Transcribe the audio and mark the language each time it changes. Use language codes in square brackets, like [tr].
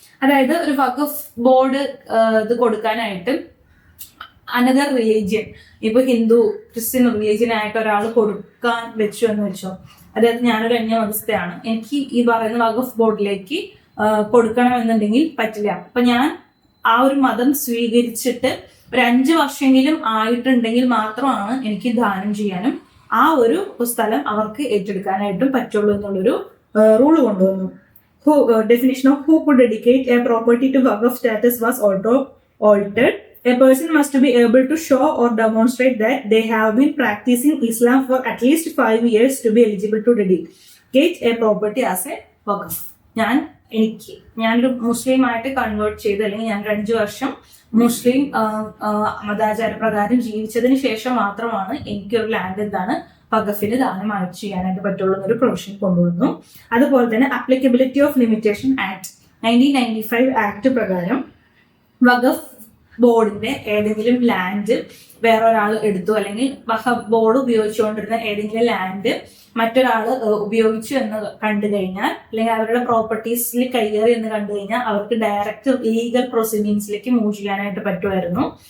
[ml] അതായത് ഒരു വഖഫ് ബോർഡ് ഇത് കൊടുക്കാനായിട്ട് അനദർ റിലീജിയൻ, ഇപ്പൊ ഹിന്ദു ക്രിസ്ത്യൻ റിലീജിയൻ ആയിട്ട് ഒരാൾ കൊടുക്കാൻ വെച്ചു എന്ന് വെച്ചോ, അതായത് ഞാനൊരു അന്യമതസ്ഥയാണ്, എനിക്ക് ഈ പറയുന്ന വഖഫ് ബോർഡിലേക്ക് കൊടുക്കണമെന്നുണ്ടെങ്കിൽ പറ്റില്ല. അപ്പൊ ഞാൻ ആ ഒരു മതം സ്വീകരിച്ചിട്ട് ഒരു 5 വർഷമെങ്കിലും ആയിട്ടുണ്ടെങ്കിൽ മാത്രമാണ് എനിക്ക് ദാനം ചെയ്യാനും ആ ഒരു സ്ഥലം അവർക്ക് ഏറ്റെടുക്കാനായിട്ടും പറ്റുള്ളൂ എന്നുള്ളൊരു റൂള് കൊണ്ടുവന്നു. [en] Definition of who could dedicate a property to Waqf status was also altered. A person must be able to show or demonstrate that they have been practicing Islam for at least 5 years to be eligible to dedicate a property as a Waqf. [ml] ഞാനൊരു മുസ്ലിം ആയിട്ട് convert ചെയ്ത് അല്ലെങ്കിൽ ഞാൻ 5 വർഷം മുസ്ലിം മതാചാര പ്രകാരം ജീവിച്ചതിന് ശേഷം മാത്രമാണ് എനിക്കൊരു ലാൻഡ് എന്താണ് വഖഫിന് ദാനമായിട്ട് ചെയ്യാനായിട്ട് പറ്റുള്ളൂ എന്നൊരു പ്രൊവിഷൻ കൊണ്ടുവന്നു. അതുപോലെ തന്നെ applicability of limitation act 1995 act പ്രകാരം വഖഫ് ബോർഡിന്റെ ഏതെങ്കിലും ലാൻഡ് വേറൊരാൾ എടുത്തു, അല്ലെങ്കിൽ വഖഫ് ബോർഡ് ഉപയോഗിച്ചുകൊണ്ടിരുന്ന ഏതെങ്കിലും ലാൻഡ് മറ്റൊരാൾ ഉപയോഗിച്ചു എന്ന് കണ്ടു കഴിഞ്ഞാൽ, അല്ലെങ്കിൽ അവരുടെ പ്രോപ്പർട്ടീസിൽ കൈകേറി എന്ന് കണ്ടു കഴിഞ്ഞാൽ അവർക്ക് ഡയറക്റ്റ് ലീഗൽ പ്രൊസീഡിങ്സിലേക്ക് മൂവ് ചെയ്യാനായിട്ട് പറ്റുമായിരുന്നു.